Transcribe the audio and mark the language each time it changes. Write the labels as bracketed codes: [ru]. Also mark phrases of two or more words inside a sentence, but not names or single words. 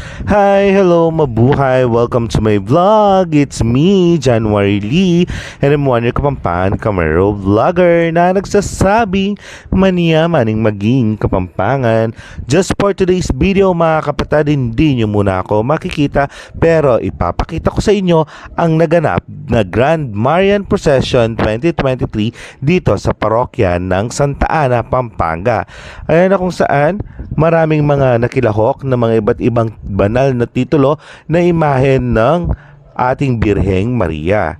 [tl] Hi, hello, mabuhay. [en] Welcome to my vlog. It's me, January Lee, and I'm one your Kapampangan Camero vlogger [tl] na nagsasabing maniya-maning maging Kapampangan. [en] Just for today's video, [tl] mga kapatid, hindi nyo muna ako makikita, pero ipapakita ko sa inyo ang naganap na Grand Marian Procession 2023 dito sa parokya ng Santa Ana, Pampanga. Ayan na kung saan maraming mga nakilahok na mga iba't ibang banal na titulo na imahe ng ating Birheng Maria.